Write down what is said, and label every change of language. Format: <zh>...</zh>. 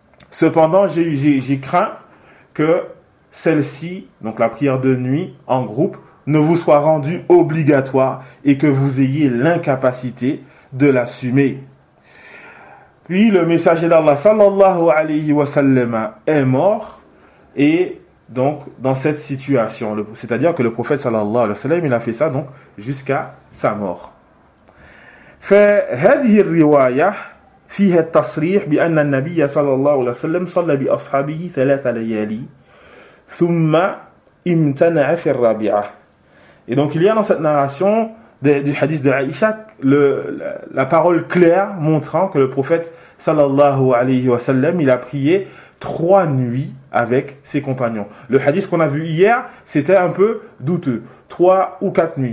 <fr>Cependant, j'ai craint que celle-ci, donc la prière de nuit en groupe, ne vous soit rendue obligatoire et que vous ayez l'incapacité de l'assumer. Puis le messager d'Allah sallallahu alayhi wa sallam est mort et donc dans cette situation, c'est-à-dire que le prophète sallallahu alayhi wa sallam, il a fait ça donc jusqu'à sa mort.</fr> <ar>فهذه الرواية فيها التصريح بأن النبي صلى الله عليه وسلم صلى بأصحابه ثلاث ليالي ثم امتنع في الرابعة.</ar> <fr>Et donc il y a dans cette narration du hadith de Aïcha la parole claire montrant que le prophète</fr> <ar>صلى الله عليه وسلم</ar> <fr>il a prié trois nuits avec ses compagnons. Le hadith qu'on a vu hier, c'était un peu douteux. Trois ou quatre nuits.</fr>